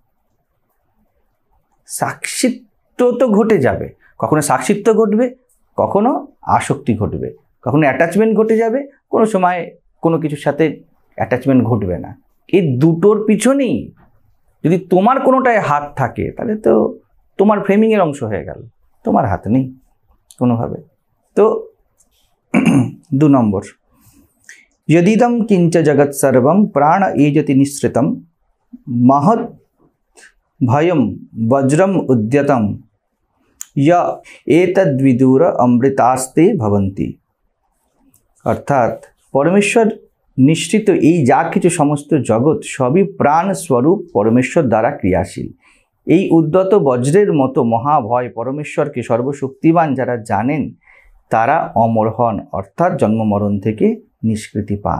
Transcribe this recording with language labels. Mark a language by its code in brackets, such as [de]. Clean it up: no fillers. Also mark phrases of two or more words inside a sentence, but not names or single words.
[bn] সাক্ষিত্ব তো ঘটে যাবে, কখনো সাক্ষিত্ব ঘটবে, কখনো আসক্তি ঘটবে, কখনো অ্যাটাচমেন্ট ঘটে যাবে, কোনো সময় কোনো কিছুর সাথে অ্যাটাচমেন্ট ঘটবে না। এই দুটোর পিছনেই যদি তোমার কোনোটায় হাত থাকে, তাহলে তো তোমার ফ্রেমিংয়ের অংশ হয়ে গেল, তোমার হাত নেই কোনোভাবে। তো 2 নম্বর, [sa] यदिदं किंच जगत सर्वं प्राण एजति निःसृतं महद भयं वज्रम उद्यतम य एतद्विदुर अमृतास्ते भवन्ति। [bn] অর্থাৎ পরমেশ্বর নিশ্চিত এই যা কিছু সমস্ত জগৎ সবই প্রাণ স্বরূপ পরমেশ্বর দ্বারা ক্রিয়াশীল। এই উদ্যত বজ্রের মতো মহাভয় পরমেশ্বরকে সর্বশক্তিমান যারা জানেন, তারা অমর হন, অর্থাৎ জন্ম মরণ থেকে নিষ্কৃতি পান।